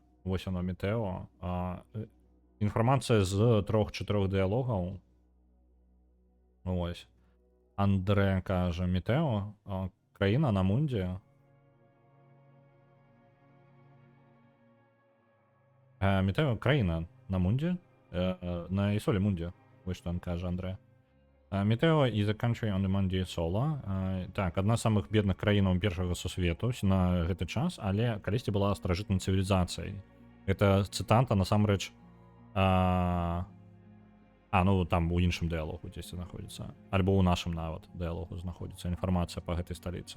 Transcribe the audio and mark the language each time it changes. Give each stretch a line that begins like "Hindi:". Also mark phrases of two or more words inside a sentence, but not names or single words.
Belarusian: Вось оно Метэо. Інфармацыя з 3-4 дыалогаў. Вось. Андрэ кажа Метэо, краіна на Мунде.
Ukrainian: Метео країна на Мунді. На Ісолі Мунді. Ось що він каже, Андре. Метео
English: is a country on the Mundi Solo.
Belarusian: Так, одна з самых бедных краінаў першага сусвету на гэты час, але калісьці была старажытнай цывілізацыяй. Гэта цытата насамрэч ну там у іншым дыялогу дзесьці знаходзіцца. Альбо ў нашым нават дыялогу знаходзіцца інфармацыя па гэтай сталіцы.